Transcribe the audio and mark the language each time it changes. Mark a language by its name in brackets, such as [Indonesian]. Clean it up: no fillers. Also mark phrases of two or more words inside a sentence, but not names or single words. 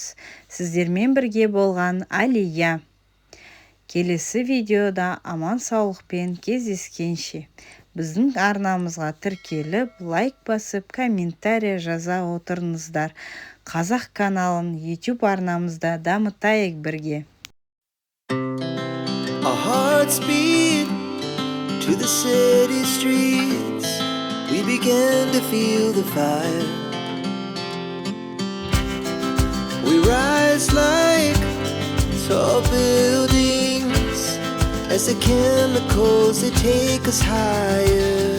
[Kazakh] Сіздермен бірге болған Алия. Келесі видеода аман саулықпен кездескенше. Біздің арнамызға тіркеліп, лайк басып, комментарий жаза отырыңыздар. Қазақ каналын YouTube арнамызда дамытайық бірге. [English] Our hearts beat to the city streets. We began to feel the fire. We rise like tall buildings as the chemicals, they take us higher.